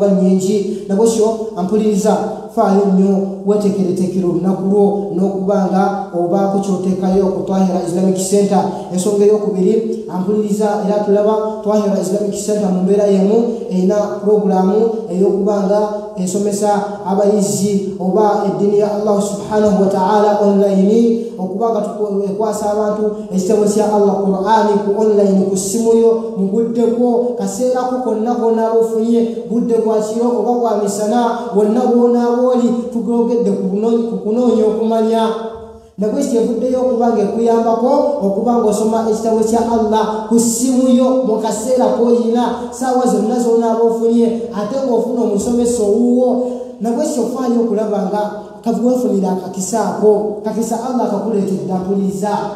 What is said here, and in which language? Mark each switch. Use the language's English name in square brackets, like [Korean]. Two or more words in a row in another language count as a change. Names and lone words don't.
[Ganda] nnyingi nabwekyo ampuliriza faayo nnyo weteekereteekera olunaku lwo n'okubanga obaako kyoteekayo ku Twahira Islamic Center ensonga ey'okubiri ampuliriza era tulaba Twahira Islamic Center mu mbeera y'emu erina puroguramu ey'okubanga esomesa abayizi oba eddiini ya [Arabic] الله سبحانه وتعالى [Ganda] online okubanga ekwasa abantu ekitabo kya Allah Qur'ani ku online ku ssimu yo mu budde bwo kaseera ko konna konna ofunye budde bwa kiro oba bwa misana wonna bw'onaaba oli tugogedde ku kunoonya okumanya nabwekyo evuddeyo okubanga ekuyambako okubanga osoma ekitabo kya Allah ku ssimu yo mu kaseera k'oyina saawa zonna z'onaaba ofunye ate ng'ofuna omusomesa owuwo nabwekyo faayo okulaba nga kawefunira akakisaako kakisa Allah akakuleetedde ampuliriza